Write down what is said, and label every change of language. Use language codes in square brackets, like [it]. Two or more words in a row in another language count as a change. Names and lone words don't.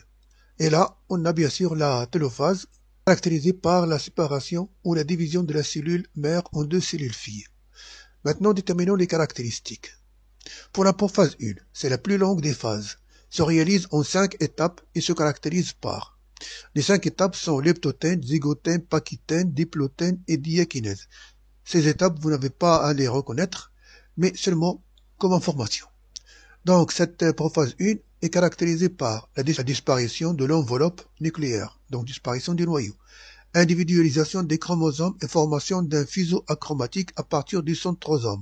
[fr] Et là, on a bien sûr la télophase, caractérisée par la séparation ou la division de la cellule mère en 2 cellules filles. Maintenant, déterminons les caractéristiques. Pour la prophase 1, c'est la plus longue des phases, se réalise en 5 étapes et se caractérise par. Les 5 étapes sont leptotène, zygotène, pachytène, diplotène et diakinèse. Ces étapes, vous n'avez pas à les reconnaître, mais seulement comme information. Donc, cette prophase 1 est caractérisée par la disparition de l'enveloppe nucléaire, donc disparition du noyau, individualisation des chromosomes et formation d'un fuseau achromatique à partir du centrosome.